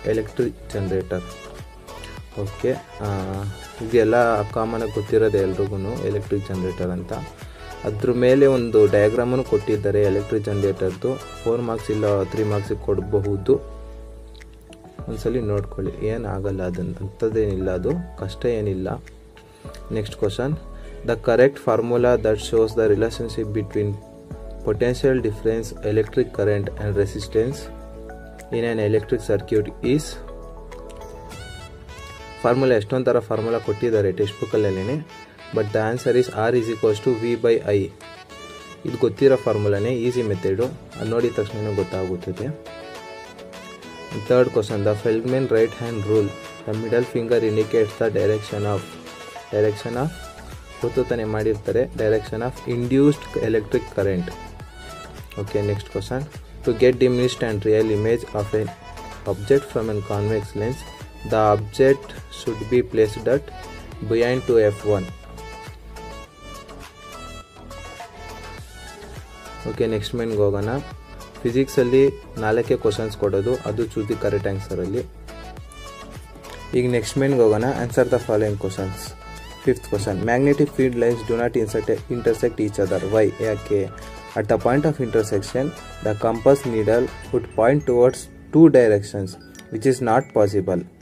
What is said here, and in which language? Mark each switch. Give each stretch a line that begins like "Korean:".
Kannada: Electric generator. Okay, ಇದೆಲ್ಲ ಕಾಮನಾಗಿ ಗೊತ್ತಿರೋದೆ ಎಲ್ರಿಗೂ, electric generator ಅಂತ. ಅದ್ರ ಮೇಲೆ ಒಂದು ಡಯಾಗ್ರಾಮನ್ನು ಕೊಟ್ಟಿದ್ದಾರೆ ಎಲೆಕ್ಟ್ರಿಕ್ ಜನರೇಟರ್ದು. 4 ಮಾರ್ಕ್ಸ್ ಇಲ್ಲ 3 ಮಾರ್ಕ್ಸಿಗೆ ಕೊಡಬಹುದು. ಒಂದ್ಸಲಿ ನೋಡ್ಕೊಳ್ಳಿ, ಏನಾಗಲ್ಲ, ಅಂಥದ್ದೇನಿಲ್ಲ, ಅದು ಕಷ್ಟ ಏನಿಲ್ಲ.
English: Next question. The correct formula that shows the relationship between potential difference, electric current and resistance in an electric circuit is.
Kannada: Formula ಎಷ್ಟೊಂದು ಥರ ಫಾರ್ಮುಲಾ ಕೊಟ್ಟಿದ್ದಾರೆ text ಬುಕ್ಕಲ್ಲೇ.
English: but the answer is
Kannada: R = V/I. ಇದು ಗೊತ್ತಿರೋ ಫಾರ್ಮುಲಾನೇ, ಈಸಿ ಮೆಥಡು. ಅದು ನೋಡಿದ ತಕ್ಷಣ ಗೊತ್ತಾಗುತ್ತದೆ. Third question.
English: The Fleming right hand rule. The middle finger indicates the direction of
Kannada: ಗೊತ್ತು ತಾನೇ ಮಾಡಿರ್ತಾರೆ,
English: Direction of induced electric current. Okay, next question. To get diminished and real image of an object from a convex lens, the object should be placed at behind to f1. Okay, next main ಹೋಗೋಣ.
Kannada: Physics ಅಲ್ಲಿ 4 questions ಕೊಡೋದು, ಅದು choose the correct answer ಅಲ್ಲಿ.
English: ಈಗ next main ಹೋಗೋಣ. Answer the following questions. 5th question. Magnetic field lines do not intersect each other. Why? ಯಾಕೆ? At the point of intersection, the compass needle would point towards 2 directions, which is not possible.